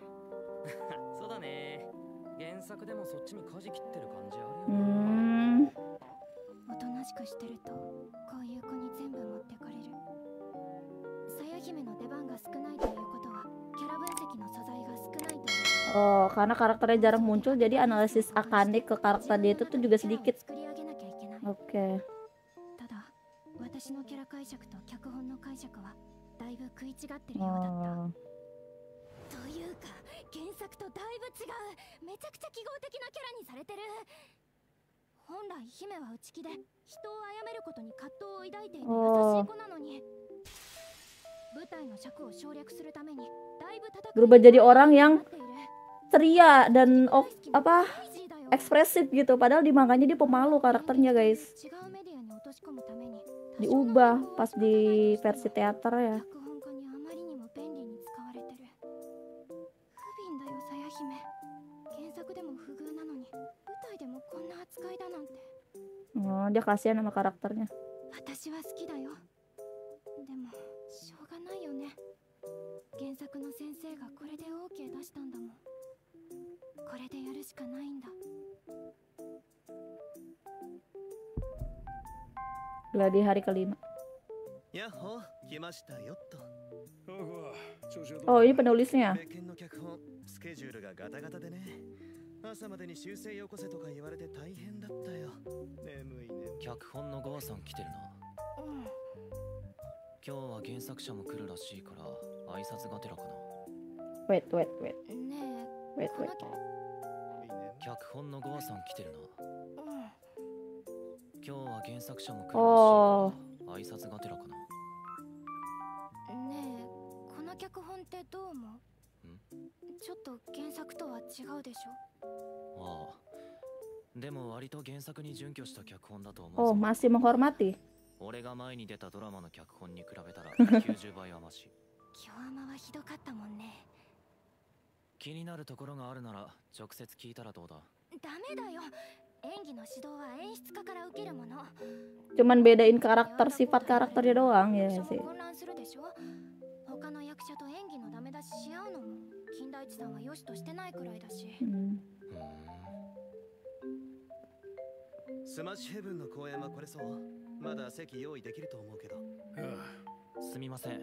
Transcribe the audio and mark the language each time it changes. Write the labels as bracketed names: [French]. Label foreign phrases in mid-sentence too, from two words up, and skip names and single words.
[Japanese] そうだね。原作でもそっちに舵切ってる感じあうーるよね。ん。おとなしくしてるとこういう子に全部持ってかれる。さや姫の出番が少ないということはキャラ分析の素材が少ないという。 [Indonesian] Oh, karena karakternya jarang muncul, jadi analisis Akane ke karakter dia itu tuh juga sedikit. [Japanese] 作り上げなきゃいけない。 [Indonesian] Oke. [Japanese] ただ私のキャラ解釈と脚本の解釈はだいぶ食い違ってるようだった。 Oh. というか原作とだいぶ違う。めちゃくちゃ記号的なキャラにされてる。本来姫は内気で人を殺めることに葛藤を抱いている優しい子なのに、舞台の尺を省略するためにだいぶ戦い [Indonesian] Berubah jadi orang [Japanese] に [Indonesian] yang [Japanese] なっている。 [Indonesian] ceria dan apa ekspresif gitu, padahal di manganya dia pemalu karakternya guys. [Japanese] 違うメディアに落とし込むために [Indonesian] Diubah pas di versi teater ya. [Japanese] 脚本家にあまりにも便利に使われてる。不憫だよさや姫。原作でも不遇なのに舞台でもこんな扱いだなんて。 [Indonesian] Oh, dia kasihan sama karakternya. [Japanese] 私は好きだよ。でもしょうがないよね。原作の先生がこれで OK 出したんだもん。これでやるしかないんだ。 [Indonesian] Gladi hari kelima. [Japanese] やっほー、来ましたよっと。 [Indonesian] Oh, ini penulisnya. [Japanese] 別件の脚本、スケジュールがガタガタでね。朝までに修正よこせとか言われて大変だったよ。眠いね。脚本のゴアさん来てるな。今日は原作者も来るらしいから挨拶がてらかな。 [English] Wait. [Japanese] ねえ、 [English] Wait. [Japanese] この脚本のゴアさん来てるな。今日は原作者も来るらしいおから挨拶がてらかな。ねえ、この脚本ってどう思う？ちょっと原作とは違うでしょ。ああ。でも割と原作に準拠した脚本だと思う Oh, ぞ。 [Indonesian] masih menghormati. [Japanese] 俺が前に出たドラマの脚本に比べたら90倍はマシ。京アマはひどかったもんね。気になるところがあるなら直接聞いたらどうだ。ダメだよ。演技の指導は演出家から受けるもの。 [Indonesian] Cuman bedain karakter, sifat karakternya doang ya [Japanese] 役者 [Indonesian] sih. [Japanese] も混乱するでしょ。他の役者と演技のダメ出しし合うのも金田一さんは良しとしてないくらいだし。スマッシュヘブンの公演はこれそう。まだ席用意できると思うけど。すみません。